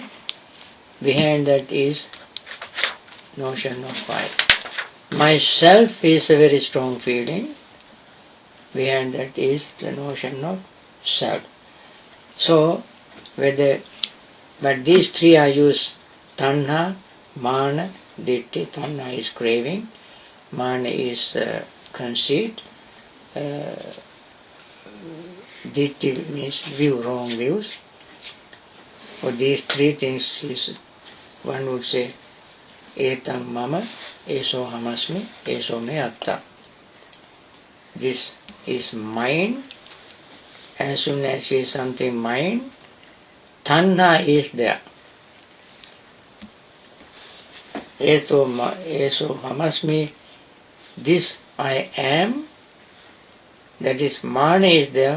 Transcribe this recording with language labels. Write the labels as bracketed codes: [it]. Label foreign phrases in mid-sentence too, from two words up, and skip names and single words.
[en] Behind that is notion of I. Myself is a very strong feeling. Behind that is the notion of self. So, but these three are used: [pi] tanha, mana, ditthi. [en] Tanha is craving, mana is conceit, ditthi means view, wrong views. For these three things, one would say, [pi] etam mama, eso hamasmi, eso me atta. [en] This is mine. As soon as is something mine, tanha is there. [pi] Eso hamasmi, [en] this I am, that is mana is there.